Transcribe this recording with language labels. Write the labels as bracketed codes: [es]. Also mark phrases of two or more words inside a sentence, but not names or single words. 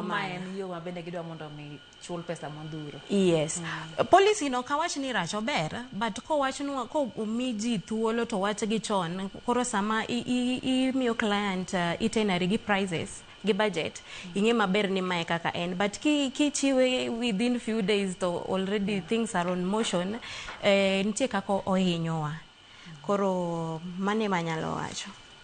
[luo] ma en yo mabende gidwa mondo mi chul pesa mondhuro. Yes. Policy no kawach ni racho ber but ko wach nu ko umiji thuolo to wach gi chon koro sama imiyo [en] client itinerary [luo] gi prices gi budget ing'e maber ni mae kaka en but kichiwe [en] within few days [luo] to [en] already things are on motion [luo] nitie kako ohinyowa. Koro mane manyalo wacho.